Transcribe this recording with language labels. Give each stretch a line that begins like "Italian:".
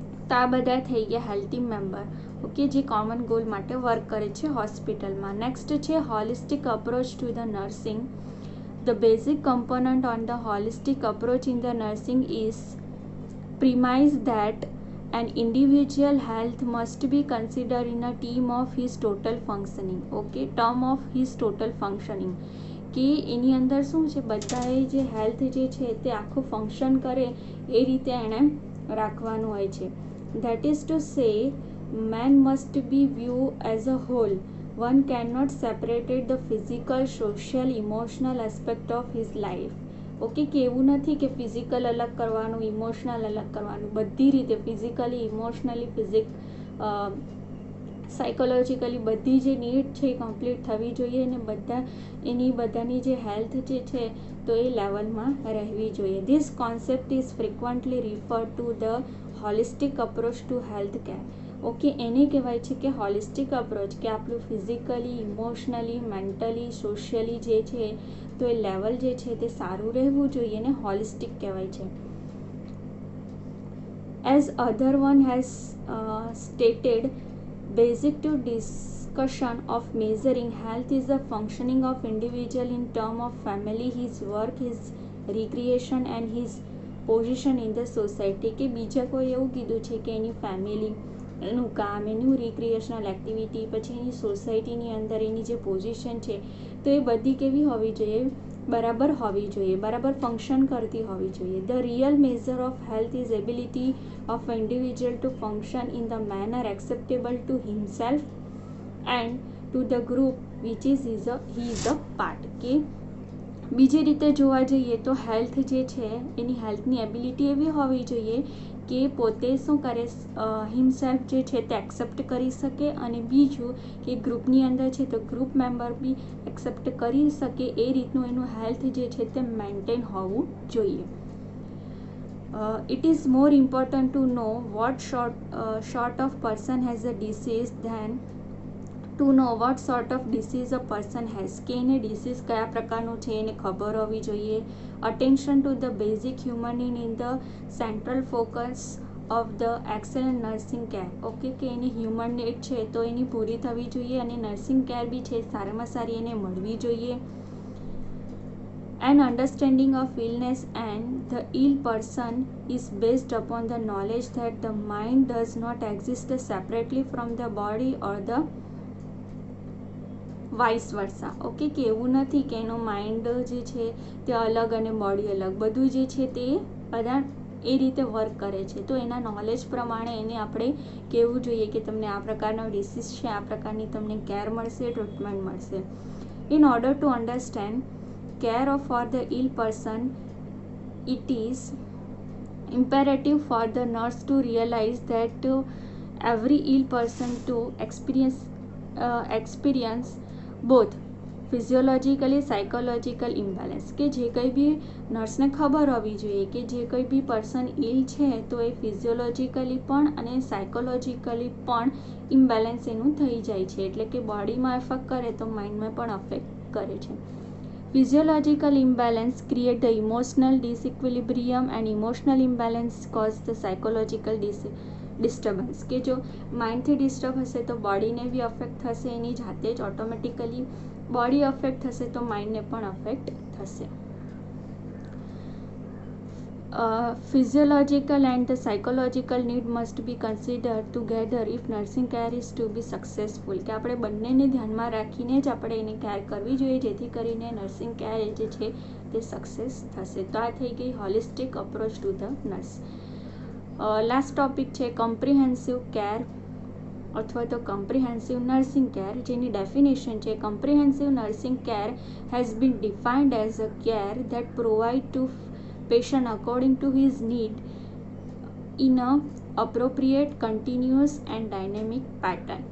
Gujarati: તો આ બધા થઈ ગયા હેલ્થ ટીમ મેમ્બર. ઓકે, જે કોમન ગોલ માટે વર્ક કરે છે હોસ્પિટલમાં.
English: Next છે holistic approach to the nursing. The basic component on the holistic approach in the nursing is premise that An individual health must be considered in a term of his total functioning.
Gujarati: Okay,
English: term of his total functioning,
Gujarati: કે એની અંદર શું છે, બધાએ જે health જે છે તે આખું ફંક્શન કરે એ રીતે એણે રાખવાનું હોય છે.
English: That is to say man must be view as a whole. One can not separated the physical, social, emotional aspect of his life.
Gujarati: Okay, કે એવું નથી કે ફિઝિકલ અલગ કરવાનું, ઇમોશનલ અલગ કરવાનું, બધી રીતે ફિઝિકલી, ઇમોશનલી, સાયકોલોજીકલી બધી જે નીડ છે એ કમ્પ્લીટ થવી જોઈએ અને બધાની જે હેલ્થ જે છે તો એ લેવલમાં રહેવી જોઈએ.
English: This concept is frequently refer to the holistic approach to health care.
Gujarati: Okay, એને કહેવાય છે કે હોલિસ્ટિક અપ્રોચ, કે આપણું ફિઝિકલી, ઇમોશનલી, મેન્ટલી, સોશિયલી જે છે તો એ લેવલ જે છે તે સારું રહેવું જોઈએ ને હોલિસ્ટિક કહેવાય છે.
English: As other one has stated, basic to discussion of measuring health is the functioning of individual in term of family, his work, his recreation and his position in the society.
Gujarati: કે બીજા કોઈ એવું કીધું છે કે એની family, એનું કામ, એનું રિક્રિએશનલ એક્ટિવિટી, પછી એની સોસાયટીની અંદર એની જે પોઝિશન છે તો એ બધી કેવી હોવી જોઈએ, બરાબર હોવી જોઈએ, બરાબર ફંક્શન કરતી હોવી જોઈએ.
English: The real measure of health is ability of an individual to function in the manner acceptable to himself and to the group which is he is a part.
Gujarati: કે બીજી રીતે જોવા જઈએ તો હેલ્થ જે છે એની હેલ્થની એબિલિટી એવી હોવી જોઈએ કે પોતે શું કરે, હિમસેલ્ફ જે છે તે એક્સેપ્ટ કરી શકે, અને બીજું કે ગ્રુપની અંદર છે તો ગ્રુપ મેમ્બર બી એક્સેપ્ટ કરી શકે, એ રીતનું એનું હેલ્થ જે છે તે મેન્ટેન હોવું જોઈએ.
English: It is more important to know what sort of person has a disease than to know what sort of disease a person has.
Gujarati: કે એને ડિસીઝ કયા પ્રકારનું છે એને ખબર હોવી જોઈએ.
English: Attention to the basic human need in the central focus of the excellent nursing care.
Gujarati: Okay, કે એની હ્યુમન નીડ છે તો એની પૂરી થવી જોઈએ અને નર્સિંગ કેર બી છે સારામાં સારી એને મળવી જોઈએ.
English: An understanding of illness and the ill person is based upon the knowledge that the mind does not exist separately from the body or the vice versa.
Gujarati: Okay, કે એવું નથી કે એનો માઇન્ડ જે છે તે અલગ અને બોડી અલગ, બધું જે છે તે બધા એ રીતે વર્ક કરે છે. તો એના નોલેજ પ્રમાણે એને આપણે કહેવું જોઈએ કે તમને આ પ્રકારનો ડિસીઝ છે, આ પ્રકારની તમને કેર મળશે, ટ્રીટમેન્ટ મળશે.
English: In order to understand care for the ill person, it is imperative for the nurse to realize that every ill person to experience both physiologically, psychological imbalance.
Gujarati: કે જે કંઈ બી નર્સને ખબર હોવી જોઈએ કે જે કંઈ બી પર્સન ઇલ છે તો એ ફિઝિયોલોજીકલી પણ અને સાયકોલોજીકલી પણ ઇમ્બેલેન્સ એનું થઈ જાય છે, એટલે કે બોડીમાં અફેક્ટ કરે તો માઇન્ડમાં પણ અફેક્ટ કરે છે.
English: Physiological imbalance create the emotional disequilibrium and emotional imbalance cause the psychological disturbance.
Gujarati: કે જો માઇન્ડથી ડિસ્ટર્બ હશે તો બોડીને બી અફેક્ટ થશે, એની જાતે જ ઓટોમેટિકલી બોડી અફેક્ટ થશે તો માઇન્ડને પણ અફેક્ટ થશે.
English: Physiological and the psychological need must be considered together if nursing care is to be successful.
Gujarati: કે આપણે બંનેને ધ્યાનમાં રાખીને જ આપણે એની કેર કરવી જોઈએ જેથી કરીને નર્સિંગ કેર જે છે તે સક્સેસ થશે. તો આ થઈ ગઈ
English: Holistic approach to the nurse. Last topic છે comprehensive care
Gujarati: અથવા તો
English: Comprehensive nursing care, જેની definition છે comprehensive nursing care has been defined as a care that provide to patient according to his need in a appropriate, continuous and dynamic pattern.